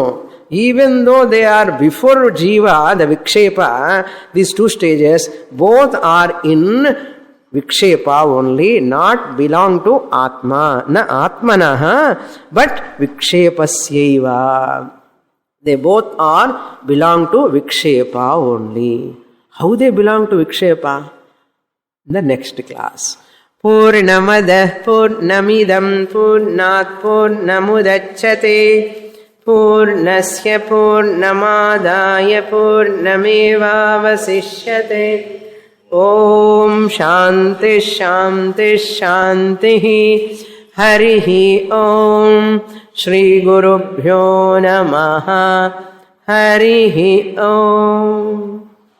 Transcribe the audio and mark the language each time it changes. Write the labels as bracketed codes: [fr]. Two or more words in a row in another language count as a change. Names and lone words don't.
[en] Even though they are before Jiva, the Vikshepa, these 2 stages, both are in Vikshepa only, not belong to Atma. [sa] न आत्मनः, but Vikshepasyaiva. [en] They both are belong to Vikshepa only. How they belong to Vikshepa? In the next class. [sa] పూర్ణమదః పూర్ణమిదం పూర్ణాత్ పూర్ణముదచ్యతే పూర్ణస్య పూర్ణమాదాయ పూర్ణమేవావశిష్యతే. ఓం శాంతి శాంతి శాంతి. హరి ఓం. శ్రీ గురుభ్యో నమః. హరి ఓం.